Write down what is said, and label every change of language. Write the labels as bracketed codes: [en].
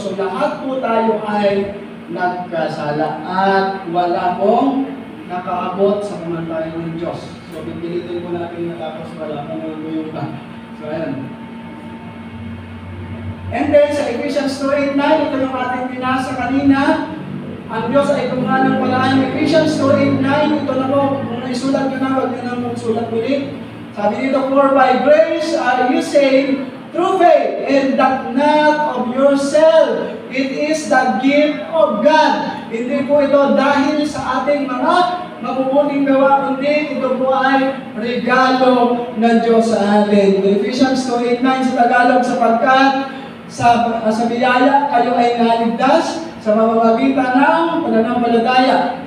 [tl] So lahat po tayo ay nagkasala at wala pong nakaabot sa kamantayan ng Diyos. So pipilitin po natin natapos wala pong naguyong pa. So ayan. [en] And then [tl] sa Ephesians 2:8-9, ito yung ating binasa kanina. Ang Diyos ay gumawa ng paraan. Ephesians 2:8-9, ito na po, kung naisulat nyo na, huwag nyo na magsulat ulit. Sabi dito, [en] for by grace are you saved through faith, and that not of yourself. It is the gift of God. [tl] Hindi po ito dahil sa ating mga mabubuting gawa, kundi ito po ay regalo ng Diyos sa atin. Ephesians 2:8-9 sa Tagalog, sapagkat sa biyaya kayo ay naligtas sa mamamagitan ng pananampalataya.